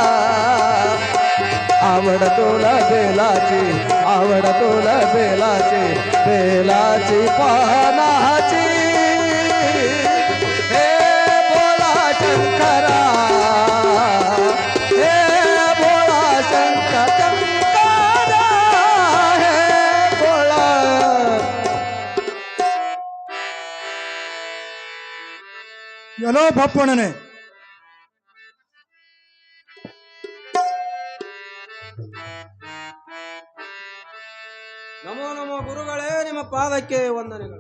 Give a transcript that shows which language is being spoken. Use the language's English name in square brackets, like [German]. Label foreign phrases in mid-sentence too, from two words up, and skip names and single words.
[Marathi] आवड तुला बेलाची आवड तुला बेलाची बेलाची पानाची हे भोळा शंकरा हे भोळा शंकर शंकरा हे भोळा [Kannada] ಎಲ್ಲೋ ಬಪ್ಪಣ್ಣನೆ ನಮೋ ನಮೋ ಗುರುಗಳೇ, ನಿಮ್ಮ ಪಾದಕ್ಕೆ ವಂದನೆಗಳು.